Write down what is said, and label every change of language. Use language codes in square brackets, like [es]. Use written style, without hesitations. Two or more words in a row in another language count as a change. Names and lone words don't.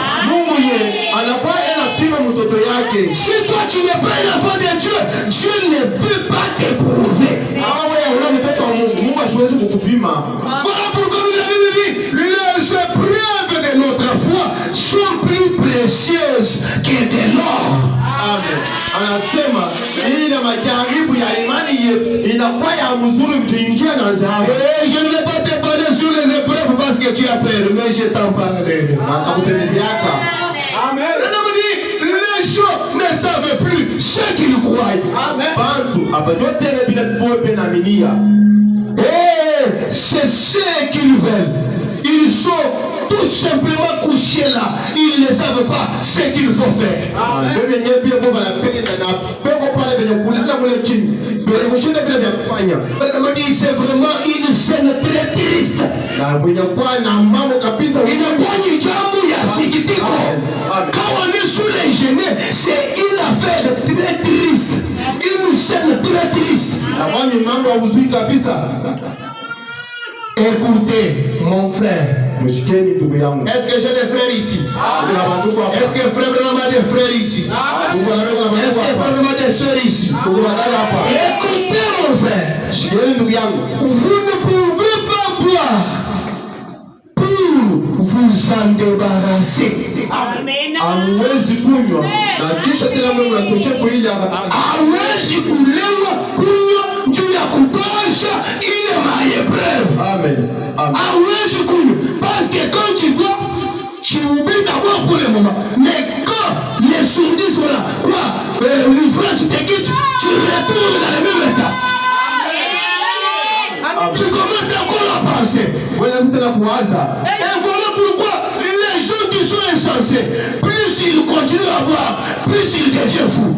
[fr] Si toi tu n'es pas un enfant de Dieu, Dieu ne peut pas t'éprouver. Voilà pourquoi nous avons dit, les épreuves de notre foi sont plus précieuses que de l'or. Amen. [sw] Anasema ile majaribu ya imani inakuwa ya mzuri kuingia na dhahabu. [fr] Je ne vais pas te parler sur les épreuves parce que tu as peur, mais je t'en parlerai. Amen. Les gens ne savent plus ce qu'ils croient. Amen. Et c'est ce qu'ils veulent. Ils sont tout simplement couchés là. Ils ne savent pas ce qu'il faut faire. Amen. C'est vraiment une scène très triste. [sw] Inakuwa ni jambo ya sikitiko. [fr] Quand on est sous les genoux, c'est une affaire très triste. Une scène très triste. Écoutez, mon frère. Est-ce que j'ai des frères ici? Est-ce que frère Branham a des frères ici? Est-ce que frère Branham a des soeurs ici? Écoutez, mon frère. Vous ne pouvez pas boire pour vous en débarrasser. Amen. [sw] Hawezi kunywa na kisha tena Mungu anatosha kwa ile hawezi kulewa kunywa juu ya kutosha ile maepreuve. Amen. Hawezi kunywa [fr] parce que quand tu bois tu oublies d'abord pour le moment, mais quand les sourdis sont là, quoi, l'ivresse te quitte, tu retournes dans le même état. Tu commences encore à penser. Et voilà pourquoi les gens qui sont insensés, plus ils continuent à boire, plus ils deviennent fous.